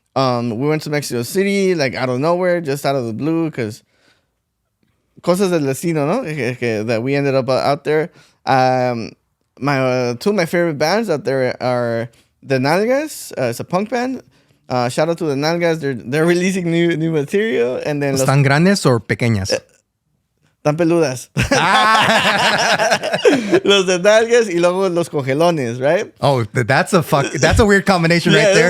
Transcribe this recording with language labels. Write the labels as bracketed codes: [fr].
[en] We went to Mexico City, like out of nowhere, just out of the blue, because [es] cosas del destino, [en] no? That we ended up out there. Two of my favorite bands out there are the Nalgas. It's a punk band. Shout out to the Nalgas. They're releasing new material, and then [es] ¿Están grandes o pequeñas? Tan peludas. Los de Nalgas y luego los Congelones, right? [en] Oh, that's a weird combination right there.